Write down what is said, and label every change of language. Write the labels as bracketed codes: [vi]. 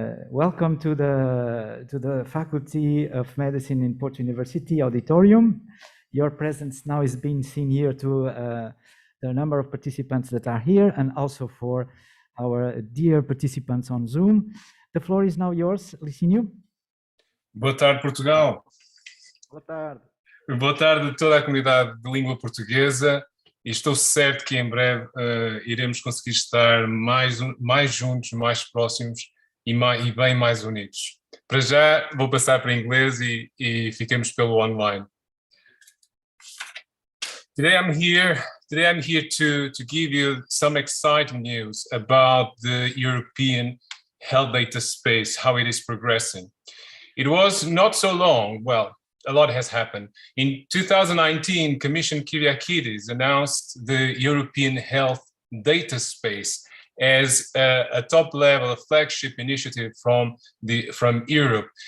[en] Welcome to the Faculty of Medicine in Porto University Auditorium. Your presence now is being seen here to the number of participants that are here and also for our dear participants on Zoom. The floor is now yours, Licinio. [pt] Boa tarde, Portugal. Boa tarde. Boa tarde a toda a comunidade de língua portuguesa. E estou certo que em breve iremos conseguir estar mais juntos, mais próximos e bem mais unidos. Para já vou passar para inglês e fiquemos pelo online. [en] Today I'm here to give you some exciting news about the European health data space, how it is progressing. It was not so long, well, a lot has happened. In 2019, Commissioner Kyriakides announced the European health data space as a top-level, a flagship initiative from Europe.